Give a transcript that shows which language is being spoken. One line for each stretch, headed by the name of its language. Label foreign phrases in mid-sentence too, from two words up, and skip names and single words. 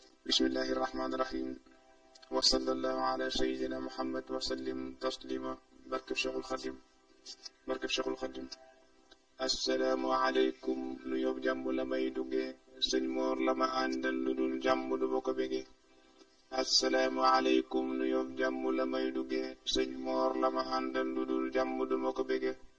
Arabic: بسم الله الرحمن الرحيم. وصلى الله على سيدنا محمد وسلم تسليما.
Wolof: Barkeb Cheikhul Khadim. Barkeb Cheikhul Khadim.
Arabic: السلام عليكم.
Wolof: Nuyoob jàmm la may duggee. Sëñ Moor la ma àndal lu dul jàmm du ma ko bégee.
Arabic: السلام عليكم.
Wolof: Nuyoob jàmm la may duggee. Sëñ Moor la ma àndal lu dul jàmm du ma ko bégee.